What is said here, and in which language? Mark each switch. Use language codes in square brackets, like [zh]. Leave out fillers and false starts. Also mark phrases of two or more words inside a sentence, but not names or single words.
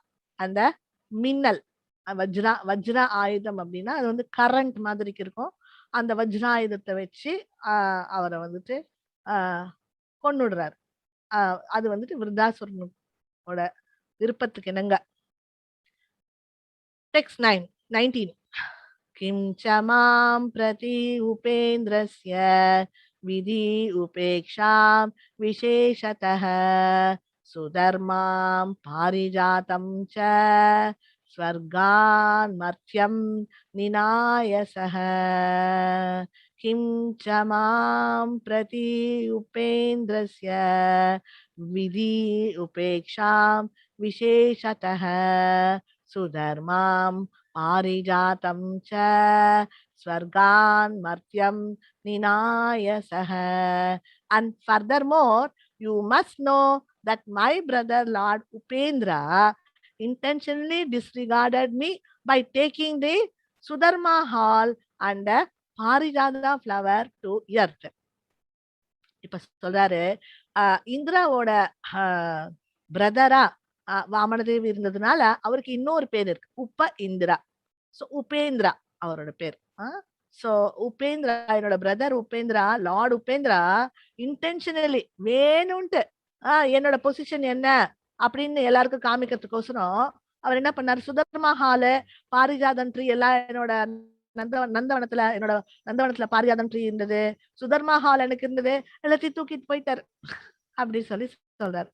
[ta] அந்த மின்னல் வஜ்ரா ஆயுதம் அப்படின்னா, அது வந்து கரண்ட் மாதிரிக்கு இருக்கும். அந்த வஜ்ராயுதத்த வச்சு அ அவர வந்துட்டு அ கொன்னுடுறாரு. அ அது வந்துட்டு விருத்தாசுரனோட விருப்பத்துக்கு இணங்க. [sa] டெக்ஸ்ட் 19 किं च मां प्रति उपेन्द्रस्य विधि उपेक्षां विशेषतः सुधर्मां पारिजातं च स्वर्गान्मर्त्यं निनायसः किं च मां प्रति उपेन्द्रस्य विधि उपेक्षां विशेषतः सुधर्मां पारिजातं च स्वर्गान् मर्त्यं ninayasah. [en] And furthermore, you must know that my brother Lord Upendra intentionally disregarded me by taking the Sudharma hall and the Parijata flower to earth. [ta] இப்ப சொல்றாரு இந்திராவோட பிரதரா வாமனதேவி இருந்ததுனால அவருக்கு இன்னொரு பேர் இருக்கு உப்ப இந்திரா. சோ உபேந்திரா அவரோட பேர். சோ உபேந்திரா என்னோட பிரதர் உபேந்திரா, லார்ட் உபேந்திரா இன்டென்ஷனலி வேணும்ட்டு என்னோட பொசிஷன் என்ன அப்படின்னு எல்லாருக்கும் காமிக்கிறதுக்கோசரம் அவர் என்ன பண்ணாரு, சுதர்மா ஹாலு, பாரிஜாதன் ட்ரீ எல்லாம் என்னோட நந்தவனத்துல பாரிஜாதன் ட்ரீ இருந்தது, சுதர்மா ஹால் எனக்கு இருந்தது, எல்லாத்தையும் தூக்கிட்டு போயிட்டாரு அப்படின்னு சொல்லி சொல்றாரு.